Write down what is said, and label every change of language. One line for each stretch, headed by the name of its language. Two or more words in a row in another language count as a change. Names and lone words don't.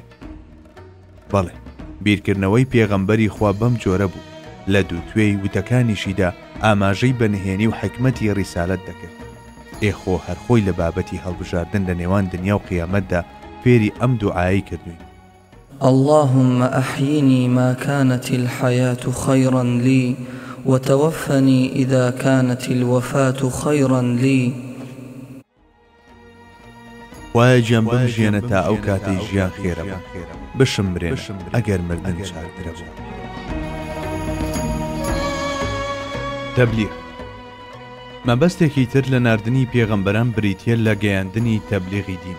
Central Kurdish: بەڵێ بیرکردنەوەی پێغەمبەری خوا بەم جۆرە بوو، لە دووتوێی وتەکانیشیدا ئاماژەی بەنهێنی و حکمەتی ڕیسالەت دەکرد. ئێخۆ هەرخۆی لە بابەتی هەڵبژاردن لە نێوان دنیا و قیامەتدا فێری ئەم دوعایی کردوین:
Arabic: اللهم أحيني ما كانت الحياة خيرا لي وتوفني إذا كانت الوفاة خيرا لي.
Central Kurdish: وای گیان بمژێنە تا ئەو کاتەی ژیان خێرە بشمرێن ئەگەر مردن چاکترە بوو. تەبلیغ مەبەستێکی تر لە ناردنی پێغەمبەران بریتیە لە گەیاندنی تەبلیغی دین.